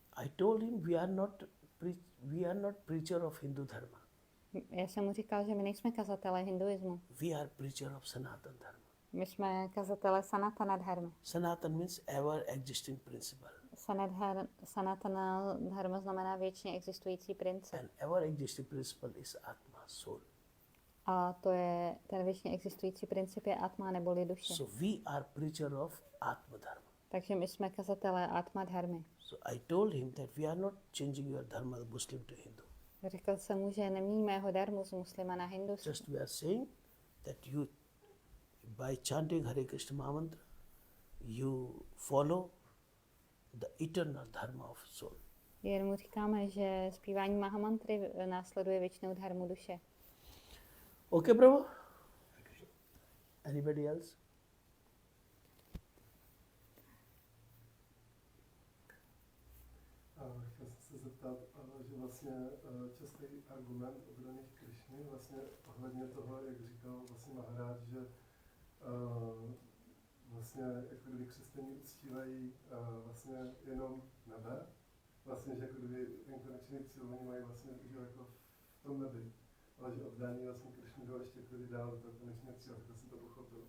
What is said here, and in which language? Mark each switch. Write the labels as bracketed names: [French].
[English] I told him we are not preacher of Hindu dharma. [Czech] Já jsem mu říkal, že my nejsme kazatelé hinduismu. [English] We are preacher of Sanatan dharma. [Czech] My jsme kazatelé Sanatana dharmy. [English] Sanatan means ever existing principle. [Czech] Sanatana dharma znamená věčně existující princip. [English] And ever existing principle is Atma, soul. [Czech] A to je, ten věčně existující princip je Atma neboli duše. [English] So we are preacher of Atma dharma. [Czech] Takže my jsme kazatelé Atma dharmy. [English] So I told him that we are not changing your dharma, the Muslim to Hindu. [Czech] Řekl jsem mu, že neměníme jeho dharmu z muslima na hindus. [English] Just we are saying that you, by chanting Hare Krishna Mahamantra, you follow the eternal dharma of soul. [Czech] Jen mu říkáme, že zpívání Mahamantry následuje věčnou dharmu duše. [English] Okay, bravo? Anybody else? [Czech] Chtěl jsem se zeptat, že vlastně častý argument obrany Krišny, vlastně ohledně toho, jak říkal vlastně Maharádž, že vlastně jako kdyby křesťané uctívají vlastně jenom nebe, vlastně, že jako kdyby ten konečný cíl oni mají vlastně že jako v tom nebi, ale že oddání vlastně Krišny bylo ještě jako dál do toho konečného cíle, tak jsem to pochopil.